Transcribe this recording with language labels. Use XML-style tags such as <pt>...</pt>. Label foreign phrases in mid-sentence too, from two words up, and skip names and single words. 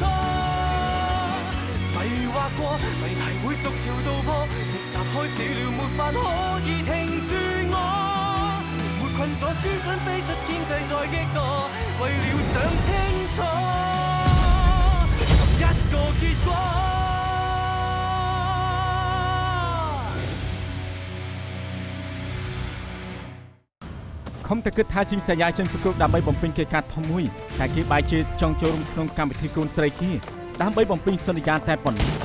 <yue>迷惑過，謎題會逐條道破，逆襲開始了，沒法可以停住我。沒困咗思想飛出天際再激盪，為了想清楚尋一個結果。</yue> <km>ខំតែគិតថាស៊ីងសាយាចិនប្រកួតដើម្បីបំពេញកិច្ចការធំមួយតែគេបែរជាចង់ចូលរួមក្នុងកម្មវិធីកូនស្រីគេដើម្បីបំពេញសន្យាតែប៉ុណ្ណោះ</km>